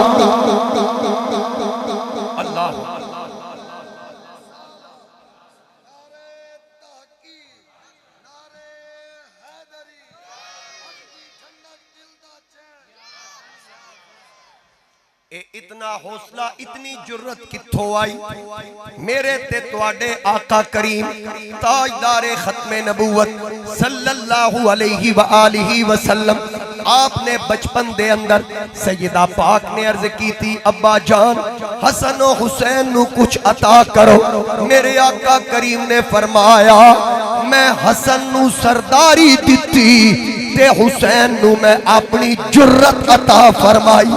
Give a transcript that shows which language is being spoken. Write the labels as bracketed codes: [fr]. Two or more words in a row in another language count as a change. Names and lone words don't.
[pa] اللہ اتنا حوصلہ اتنی جرأت کتھوں آئی میرے تے تہاڈے آقا کریم تاجدار ختم نبوت [ar] صلى الله عليه وآله وسلم [pa] آپنے بچپن دے اندر سیدہ پاک نے عرض کی تھی ابا جان حسن اور حسین نوں کچھ عطا کرو. میرے آقا کریم نے فرمایا میں حسن نوں سرداری دتی تے حسین نوں میں اپنی جرأت عطا فرمائی.